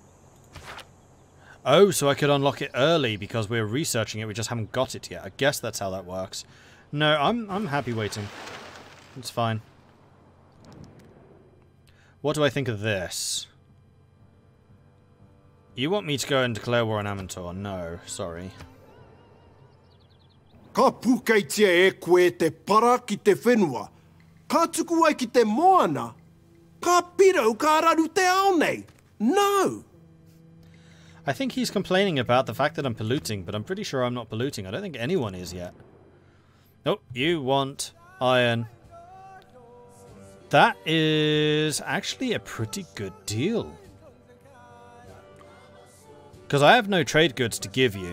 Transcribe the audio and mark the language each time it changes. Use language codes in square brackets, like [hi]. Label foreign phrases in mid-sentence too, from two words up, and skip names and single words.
[en] Oh, so I could unlock it early because we're researching it, we just haven't got it yet. I guess that's how that works. No, I'm happy waiting. It's fine. What do I think of this? You want me to go and declare war on Amantor? No, sorry. [mi] Ka pukaitia e koe te para ki te whenua. Ka tuku ai ki te moana. Ka pirau ka raru te ao nei. [en] No! I think he's complaining about the fact that I'm polluting, but I'm pretty sure I'm not polluting. I don't think anyone is yet. Oh, you want iron. That is actually a pretty good deal. Because I have no trade goods to give you.